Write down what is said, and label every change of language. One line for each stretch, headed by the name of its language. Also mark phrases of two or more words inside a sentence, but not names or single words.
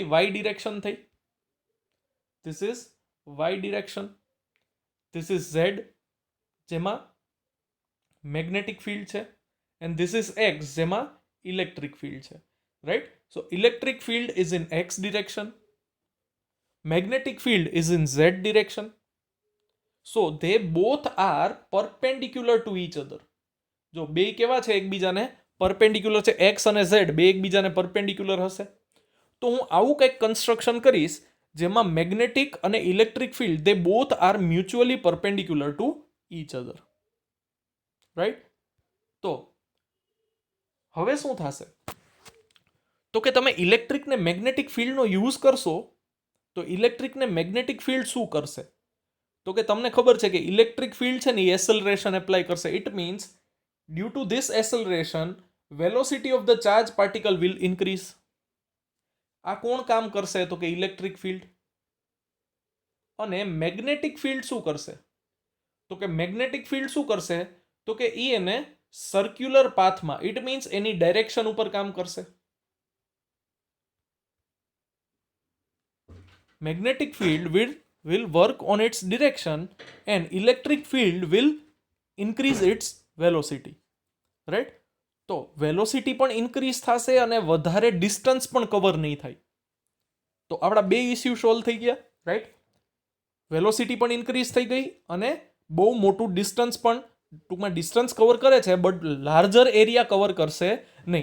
English: Y direction થઈ. This is Y direction, this is Z
Gujarati: જેમાં મેગ્નેટિક ફિલ્ડ છે
English: and this is X
Gujarati: જેમાં ઇલેક્ટ્રિક ફિલ્ડ છે,
English: રાઈટ. So electric field is in X direction, magnetic field is in z direction, so they both are perpendicular to each other.
Gujarati: જો બે કેવા છે એકબીજાને પરપેન્ડિક્યુલર છે,
English: x અને z
Gujarati: બે એકબીજાને પરપેન્ડિક્યુલર હશે. તો હું આવું કંઈક કન્સ્ટ્રક્શન કરીશ જેમાં
English: magnetic and electric field they both are mutually perpendicular to each other, right.
Gujarati: તો હવે શું થશે તો કે તમે ઇલેક્ટ્રિક ને
English: magnetic field
Gujarati: યુઝ કરશો તો ઇલેક્ટ્રિક ને
English: magnetic field
Gujarati: શું કરશે તો કે તમને ખબર છે કે
English: electric field
Gujarati: છે ને એ
English: acceleration apply
Gujarati: કરશે.
English: It means due to this acceleration velocity of the charge particle will increase.
Gujarati: આ કોણ કામ કરશે તો કે
English: electric field.
Gujarati: અને
English: magnetic field
Gujarati: શું કરશે તો કે
English: magnetic field
Gujarati: શું કરશે તો કે એને
English: circular path it means
Gujarati: એની ડાયરેક્શન ઉપર કામ કરશે.
English: magnetic field will work on its direction and electric field will increase its velocity. રાઈટ.
Gujarati: તો વેલોસિટી પણ ઇન્ક્રીઝ થશે અને વધારે ડિસ્ટન્સ પણ કવર નહીં થાય. તો આપણા બે
English: issue solve
Gujarati: થઈ ગયા. રાઈટ. વેલોસિટી પણ ઇન્ક્રીઝ થઈ ગઈ અને બહુ મોટું ડિસ્ટન્સ પણ ટૂંકમાં ડિસ્ટન્સ કવર કરે છે
English: but larger area cover
Gujarati: કરશે નહીં.